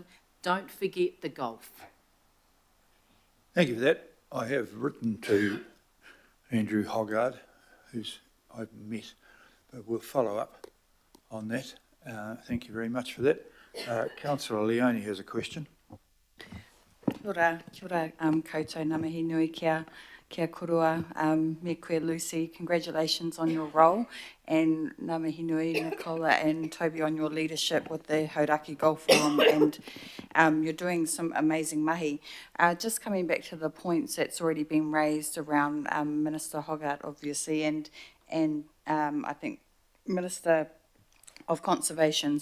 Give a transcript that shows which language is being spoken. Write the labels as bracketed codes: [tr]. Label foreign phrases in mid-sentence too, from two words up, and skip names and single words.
[en] Don't forget the Gulf. Thank you for that. I have written to Andrew Hoggard, who's I've met, but we'll follow up on that. Thank you very much for that. Councillor Leone has a question. [mi] Kia ora, koutou ngā mihi nui kia korua, me koe [en] Lucy, congratulations on your role, and [mi] ngā mihi nui [en] Nicola and Toby on your leadership with the Hauraki Golf Forum, and you're doing some amazing mahi. Just coming back to the points that's already been raised around Minister Hoggard, obviously, and I think Minister of Conservation.